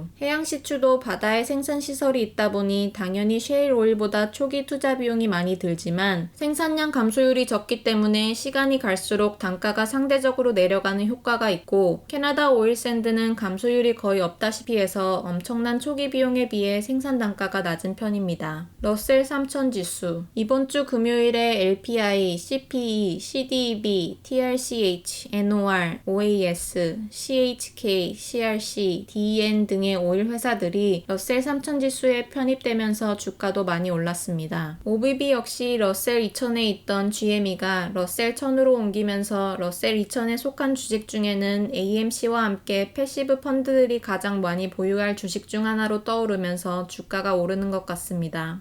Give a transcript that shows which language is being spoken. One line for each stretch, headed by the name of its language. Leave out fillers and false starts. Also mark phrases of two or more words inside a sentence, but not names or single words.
Korean: 해양 시추도 바다에 생산 시설이 있다 보니 당연히 셰일 오일보다 초기 투자 비용이 많이 들지만 생산량 감소율이 적기 때문에 시간이 갈수록 단가가 상대적으로 내려가는 효과가 있고 캐나다 오일샌드는 감소율이 거의 없다시피 해서 엄청난 초기 비용에 비해 생산 단가가 낮은 편입니다. 러셀 3000 지수 이번 주 금요일에 LPI, CPE, CDEB, TRCH, NOR, OAS, CHK, CRC, DEN 등의 오일 회사들이 러셀 3000 지수에 편입되면서 주가도 많이 올랐습니다. OBB 역시 러셀 2000에 있던 GME가 러셀 1000으로 옮기면서 러셀 2000에 속한 주식 중에는 AMC와 함께 패시브 펀드들이 가장 많이 보유할 주식 중 하나로 떠오르면서 주가가 오르는 것 같습니다.